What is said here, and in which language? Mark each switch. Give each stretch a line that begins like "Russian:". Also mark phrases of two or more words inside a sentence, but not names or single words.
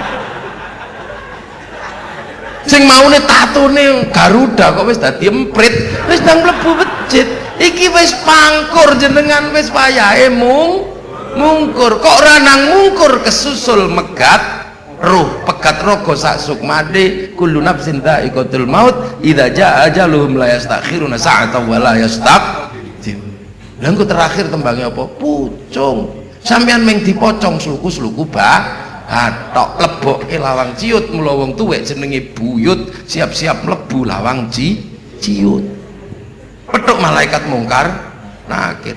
Javanese: Sing maune tatone garuda kok wis dadi emprit wis nang mlebu masjid. Iki wis pangkur jenengan wis wayahe mungkur. Kok ora nang mungkur kesusul megat ruh pegat raga sak sukmade
Arabic: كل نفس ذائقة الموت إذا جاء أجلهم لا يستأخرون ساعة ولا يستقدم.
Javanese: Lha engko terakhir tembange apa? Pucung. Sampeyan ming dipocong sluku-sluku tok leboke lawang ciut, mula wong tuwek jenenge buyut siap-siap mlebu lawang ciut. Petuk malaikat mungkar nakir.